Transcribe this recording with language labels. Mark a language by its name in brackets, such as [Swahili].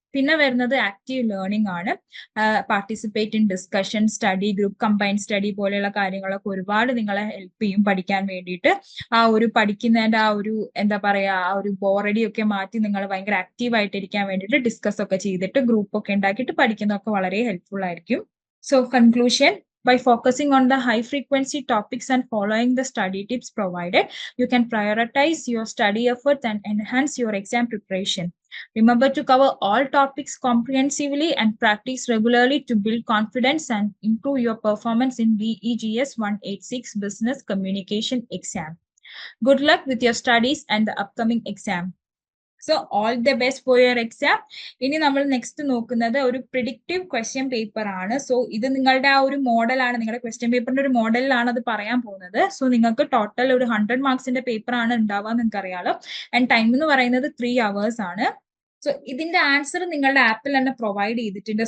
[Malayalam] പിന്നെ വരുന്നത് active learning ആണ്. [English] participate in discussion, [Malayalam] study group, combined study പോലെയുള്ള കാര്യങ്ങളൊക്കെ ഒരുപാട് നിങ്ങളെ ഹെൽപ്പ് ചെയ്യും പഠിക്കാൻ വേണ്ടിയിട്ട്. ആ ഒരു പഠിക്കുന്നതിന്റെ ആ ഒരു എന്താ പറയാ ആ ഒരു ബോറടി ഒക്കെ മാറ്റി നിങ്ങൾ ഭയങ്കര ആക്റ്റീവ് ആയിട്ടിരിക്കാൻ വേണ്ടിയിട്ട് ഡിസ്കസ് ഒക്കെ ചെയ്തിട്ട് ഗ്രൂപ്പ് ഒക്കെ ഉണ്ടാക്കിയിട്ട് പഠിക്കുന്നതൊക്കെ വളരെ ഹെൽപ്ഫുൾ ആയിരിക്കും. [English] So conclusion, by focusing on the high frequency topics and following the study tips provided, you can prioritize your study efforts and enhance your exam preparation. Remember to cover all topics comprehensively and practice regularly to build confidence and improve your performance in BEGS 186 Business Communication exam. Good luck with your studies and the upcoming exam. So all the best for your exam. [Malayalam] ഇനി നമ്മൾ next നോക്കുന്നത് ഒരു predictive question paper ആണ്. So ഇത് നിങ്ങളുടെ ആ ഒരു മോഡലാണ്, നിങ്ങളുടെ ക്വസ്റ്റ്യൻ പേപ്പറിന്റെ ഒരു മോഡലിലാണ് അത് പറയാൻ പോകുന്നത്. സോ നിങ്ങൾക്ക് ടോട്ടൽ ഒരു 100 മാർക്സിന്റെ പേപ്പർ ആണ് ഉണ്ടാവുക, നിങ്ങൾക്ക് അറിയാലോ. ആൻഡ് ടൈം എന്ന് പറയുന്നത് 3 hours ആണ്. സോ ഇതിന്റെ ആൻസർ നിങ്ങളുടെ ആപ്പിൽ തന്നെ പ്രൊവൈഡ് ചെയ്തിട്ടുണ്ട്.